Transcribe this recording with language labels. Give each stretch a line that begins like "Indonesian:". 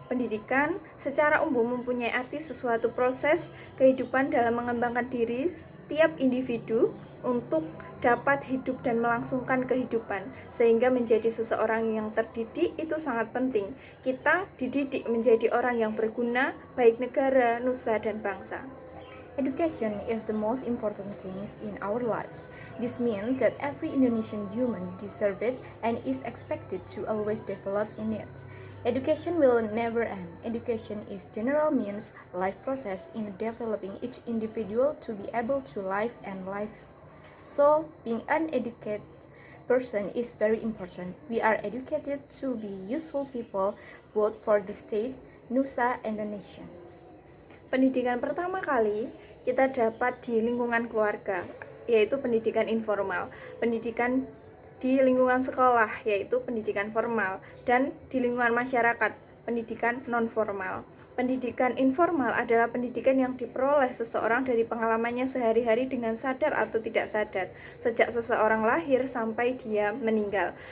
Indonesian: Pendidikan secara umum mempunyai arti sesuatu proses kehidupan dalam mengembangkan diri setiap individu untuk dapat hidup dan melangsungkan kehidupan, sehingga menjadi seseorang yang terdidik itu sangat penting. Kita dididik menjadi orang yang berguna, baik negara, nusa, dan bangsa.
English: Education is the most important thing in our lives. This means that every Indonesian human deserves it and is expected to always develop in it. Education will never end. Education is general means life process in developing each individual to be able to live and live. So, being an educated person is very important. We are educated to be useful people both for the state, nusa, and the nation.
Indonesian: Pendidikan pertama kali kita dapat di lingkungan keluarga, yaitu pendidikan informal. Pendidikan di lingkungan sekolah, yaitu pendidikan formal. Dan di lingkungan masyarakat, pendidikan non-formal. Pendidikan informal adalah pendidikan yang diperoleh seseorang dari pengalamannya sehari-hari dengan sadar atau tidak sadar, sejak seseorang lahir sampai dia meninggal.